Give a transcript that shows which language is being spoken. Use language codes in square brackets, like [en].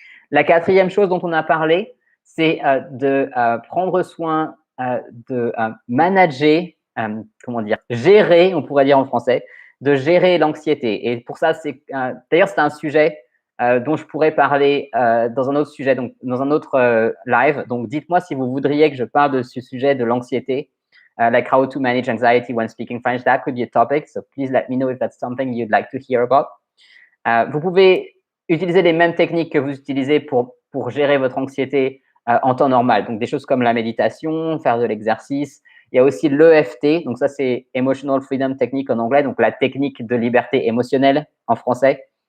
[fr] La quatrième chose dont on a parlé, c'est de prendre soin de manager, gérer, on pourrait dire en français, de gérer l'anxiété. Et pour ça, d'ailleurs, c'est un sujet dont je pourrais parler dans un autre sujet, donc dans un autre live. Donc, dites-moi si vous voudriez que je parle de ce sujet de l'anxiété, [en] like how to manage anxiety when speaking French. That could be a topic, so please let me know if that's something you'd like to hear about. [fr] Vous pouvez utiliser les mêmes techniques que vous utilisez pour gérer votre anxiété en temps normal. Donc, des choses comme la méditation, faire de l'exercice. Il y a aussi l'EFT, donc ça, c'est Emotional Freedom Technique en anglais, donc la technique de liberté émotionnelle en français.